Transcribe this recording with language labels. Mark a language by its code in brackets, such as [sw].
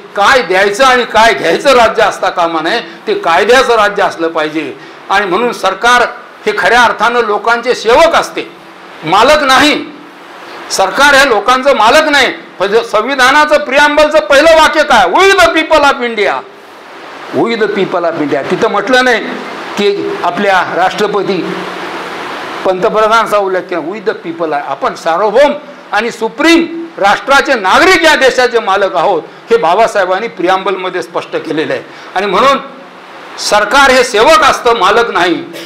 [mr] काय द्यायचं आणि काय घ्यायचं राज्य असता कामा नये, ते कायद्याचं राज्य असलं पाहिजे. आणि म्हणून सरकार हे खऱ्या अर्थानं लोकांचे सेवक असते, मालक नाही. सरकार हे लोकांचं मालक नाही. संविधानाचं प्रिअम्बलचं पहिलं वाक्य काय? [en] We the people of India, we the people of India. [mr] तिथं म्हटलं नाही की आपल्या राष्ट्रपती पंतप्रधानांचा उल्लेख केला. [en] we the people [mr] आहे. आपण सार्वभौम आणि सुप्रीम राष्ट्राचे नागरिक या देशाचे मालक आहोत हे बाबासाहेबांनी प्रिअम्बलमध्ये स्पष्ट केलेलं आहे. आणि म्हणून सरकार हे सेवक असतं, मालक नाही.